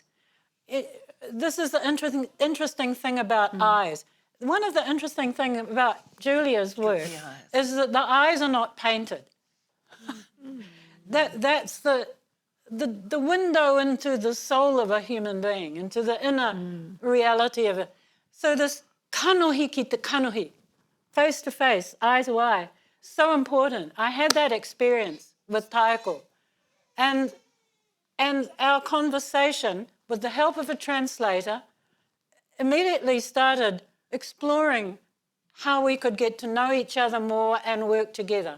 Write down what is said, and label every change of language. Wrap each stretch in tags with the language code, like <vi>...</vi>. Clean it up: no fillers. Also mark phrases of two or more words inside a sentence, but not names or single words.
<en>This is the interesting thing about eyes. One of the interesting things about Julia's work is that the eyes are not painted. That's the window into the soul of a human being, into the inner reality of it. So this</en> <mi>kanohi ki te kanohi,</mi> <en>face to face, eye to eye, so important. I had that experience with Taiko. And our conversation, with the help of a translator, immediately started exploring how we could get to know each other more and work together.</en>